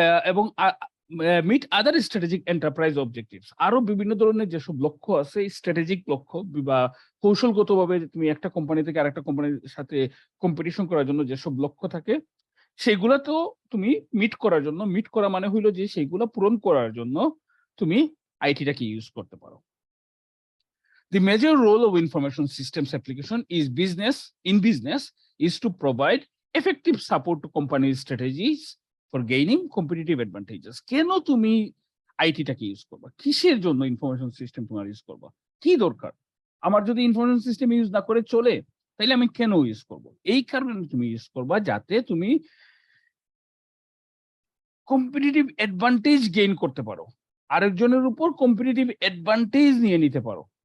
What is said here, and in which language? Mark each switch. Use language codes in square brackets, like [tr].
[bn] এবং [en] meet other strategic enterprise objectives, [bn] আরো বিভিন্ন ধরনের যেসব লক্ষ্য আছে, স্ট্র্যাটেজিক লক্ষ্য বা কৌশলগতভাবে তুমি একটা কোম্পানি থেকে আরেকটা কোম্পানির সাথে কম্পিটিশন করার জন্য যেসব লক্ষ্য থাকে, সেগুলা তো তুমি মিট করার জন্য, মিট করা মানে হইলো যে সেইগুলা পূরণ করার জন্য তুমি আইটিটাকে ইউজ করতে পারো। [en] The major role of information systems application in business is to provide effective support to companies' strategies for gaining competitive advantages. [bn] কেন তুমি আইটিটাকে ইউজ করবা, কিসের জন্য ইনফরমেশন সিস্টেম তোমার ইউজ করবা, কি দরকার? আমার যদি ইনফরমেশন সিস্টেম ইউজ না করে চলে, তাহলে আমি কেন ইউজ করব? এই কারণে তুমি ইউজ করবা যাতে তুমি কম্পিটিটিভ অ্যাডভান্টেজ গেইন করতে পারো, আরেকজনের উপর কম্পিটিটিভ অ্যাডভান্টেজ নিয়ে নিতে পারো।